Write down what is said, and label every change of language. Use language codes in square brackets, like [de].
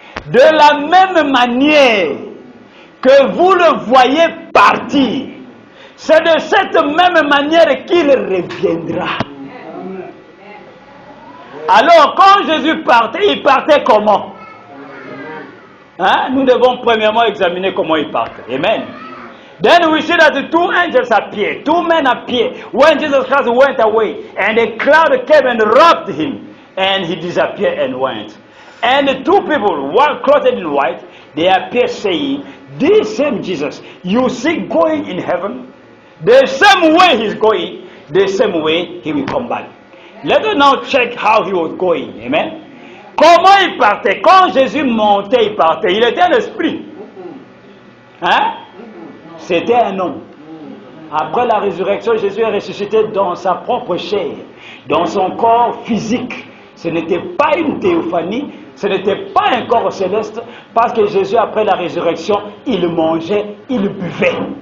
[fr] De la même manière que vous le voyez partir, c'est de cette même manière qu'il reviendra. Alors, quand Jésus partait, il partait comment? Hein? Nous devons premièrement examiner comment il partait. Amen. [en] Then we see that the two angels appeared, two men appeared, when Jesus Christ went away, and a cloud came and wrapped him, and he disappeared and went. And the two people, one clothed in white, they appeared saying, this same Jesus, you see going in heaven, the same way he's going, the same way he will come back. Let us now check how he was going. [fr] Amen. Comment il partait? Quand Jésus montait, il partait. Il était un esprit. Hein? C'était un homme. Après la résurrection, Jésus est ressuscité dans sa propre chair, dans son corps physique. Ce n'était pas une théophanie, ce n'était pas un corps céleste, parce que Jésus, après la résurrection, il mangeait, il buvait.